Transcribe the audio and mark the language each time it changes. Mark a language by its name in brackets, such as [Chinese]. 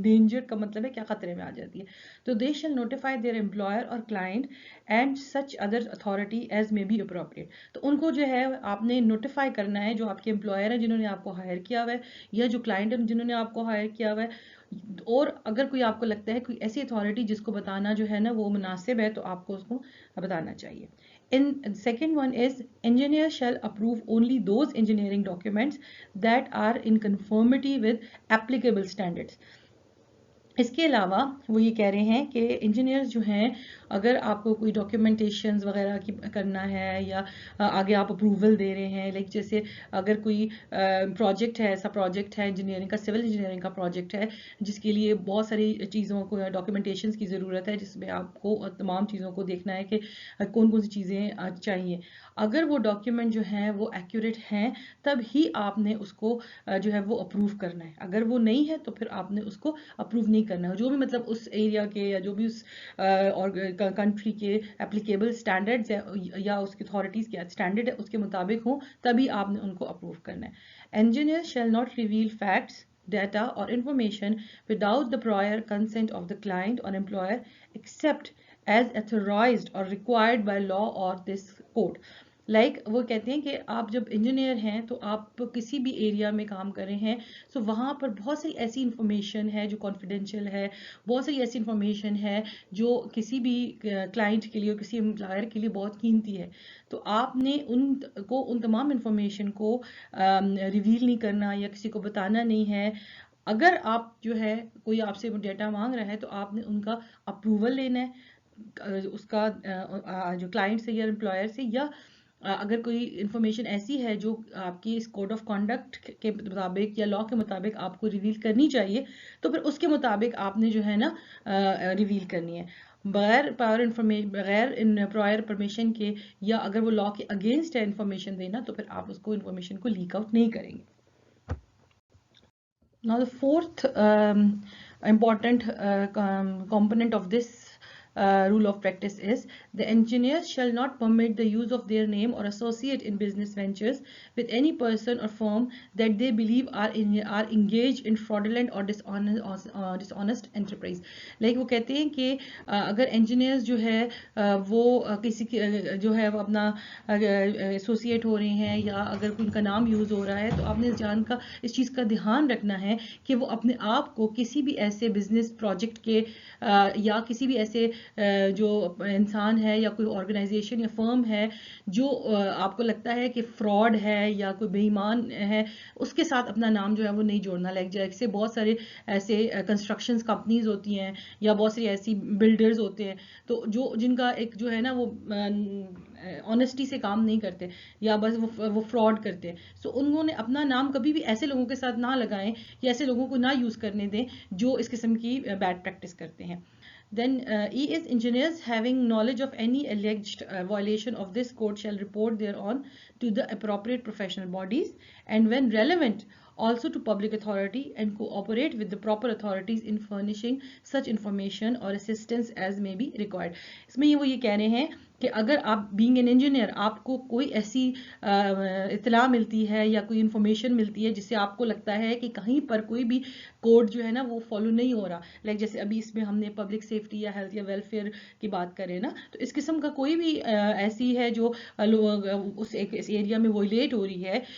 [Urdu] Endangered کا مطلب ہے کیا خطرے میں آ جاتی ہے. [English] تو they shall notify their employer اور client and such other authority as may be appropriate. [Urdu] تو ان کو جو ہے آپ نے نوٹیفائی کرنا ہے جو آپ کے امپلائر ہیں جنہوں نے آپ کو ہائر کیا ہوا ہے یا جو کلائنٹ ہیں جنہوں نے آپ کو ہائر کیا ہوا ہے. اور اگر کوئی آپ کو لگتا ہے کوئی ایسی اتھارٹی جس کو بتانا جو ہے نا وہ مناسب ہے تو آپ کو اس کو بتانا چاہیے. [English] And second one is engineers shall approve only those engineering documents that are in conformity with applicable standards. [Urdu] اس کے علاوہ وہ یہ کہہ رہے ہیں کہ انجینئرز جو ہیں اگر آپ کو کوئی ڈاکیومنٹیشنز وغیرہ کی کرنا ہے یا آگے آپ اپروول دے رہے ہیں لائک جیسے اگر کوئی پروجیکٹ ہے ایسا پروجیکٹ ہے انجینئرنگ کا سول انجینئرنگ کا پروجیکٹ ہے جس کے لیے بہت ساری چیزوں کو ڈاکیومنٹیشنز کی ضرورت ہے جس میں آپ کو تمام چیزوں کو دیکھنا ہے کہ کون کون سی چیزیں چاہیے. اگر وہ ڈاکیومنٹ جو ہیں وہ ایکوریٹ ہیں تب ہی آپ نے اس کو جو ہے وہ اپروو کرنا ہے. اگر وہ نہیں ہے تو پھر آپ نے اس کو اپروو نہیں کرنا ہے. جو بھی مطلب اس ایریا کے یا جو بھی اس کنٹری کے اپلیکیبل اسٹینڈرڈز یا اس کی اتھارٹیز کے اسٹینڈرڈ ہے اس کے مطابق ہوں تبھی آپ نے ان کو اپروو کرنا ہے. [English] Engineers shall not reveal facts, data or information without the prior consent of the client or employer except as authorized or required by law or this code. [Urdu] Like وہ کہتے ہیں کہ آپ جب انجینئر ہیں تو آپ کسی بھی ایریا میں کام کر رہے ہیں سو وہاں پر بہت ساری ایسی انفارمیشن ہے جو کانفیڈینشیل ہے, بہت ساری ایسی انفارمیشن ہے جو کسی بھی کلائنٹ کے لیے اور کسی امپلائر کے لیے بہت قیمتی ہے. تو آپ نے ان تمام انفارمیشن کو ریویل نہیں کرنا یا کسی کو بتانا نہیں ہے. اگر آپ جو ہے کوئی آپ سے ڈیٹا مانگ رہا ہے تو آپ نے ان کا اپروول لینا ہے. اس کا جو کلائنٹ سے یا امپلائر سے، یا اگر کوئی انفارمیشن ایسی ہے جو آپ کی اس کوڈ آف کانڈکٹ کے مطابق یا لا کے مطابق آپ کو ریویل کرنی چاہیے، تو پھر اس کے مطابق آپ نے جو ہے نا ریویل کرنی ہے، بغیر پرائر پرمیشن کے، یا اگر وہ لا کے اگینسٹ ہے انفارمیشن دینا، تو پھر آپ اس کو انفارمیشن کو لیک آؤٹ نہیں کریں گے. [English] Now the fourth important component of this rule of practice is the engineers shall not permit the use of their name or associate in business ventures with any person or firm that they believe are engaged in fraudulent or dishonest enterprise. [Urdu] Like وہ کہتے ہیں کہ اگر engineers جو ہے وہ کسی جو ہے وہ اپنا ایسوسیٹ ہو رہے ہیں، یا اگر ان کا نام یوز ہو رہا ہے، تو آپ نے اس چیز کا دھیان رکھنا ہے کہ وہ اپنے آپ کو کسی بھی ایسے بزنس پروجیکٹ کے یا کسی بھی ایسے جو انسان ہے یا کوئی آرگنائزیشن یا فرم ہے جو آپ کو لگتا ہے کہ فراڈ ہے یا کوئی بے ایمان ہے، اس کے ساتھ اپنا نام جو ہے وہ نہیں جوڑنا. لائک جیسے بہت سارے ایسے کنسٹرکشن کمپنیز ہوتی ہیں یا بہت ساری ایسی بلڈرز ہوتے ہیں، تو جن کا ایک جو ہے نا وہ آنیسٹی سے کام نہیں کرتے یا بس وہ فراڈ کرتے ہیں، سو انہوں نے اپنا نام کبھی بھی ایسے لوگوں کے ساتھ نہ لگائیں یا ایسے لوگوں کو نہ یوز کرنے دیں جو اس قسم کی بیڈ پریکٹس کرتے ہیں. [English] Then E is engineers having knowledge of any alleged violation of this code shall report thereon to the appropriate professional bodies, and when relevant also to public authority, and cooperate with the proper authorities in furnishing such information or assistance as may be required. [Urdu] اس میں وہ یہ کہہ رہے ہیں کہ اگر آپ being an engineer آپ کو کوئی ایسی اطلاع ملتی ہے یا کوئی انفارمیشن ملتی ہے جس سے آپ کو لگتا ہے کہ کہیں پر کوئی بھی کوڈ جو ہے نا وہ فالو نہیں ہو رہا، لائک جیسے ابھی اس میں ہم نے پبلک سیفٹی یا ہیلتھ یا ویلفیئر کی بات کریں نا، تو اس قسم کا کوئی بھی ایسی ہے جو اس ایریا میں وائلیٹ ہو رہی ہے،